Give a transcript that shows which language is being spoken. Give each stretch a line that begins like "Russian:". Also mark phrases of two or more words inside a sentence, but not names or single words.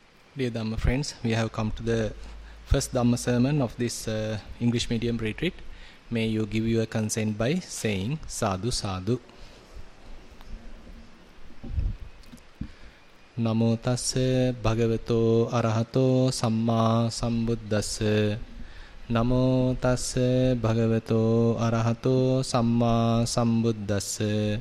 English: Dear Dhamma friends, we have come to the first Dhamma sermon of this English medium retreat. May you give your consent by saying
Pali: Sadhu Sadhu. Namo tassa bhagavato arahato samma sambuddhassa. Namo tassa bhagavato arahato samma sambuddhassa.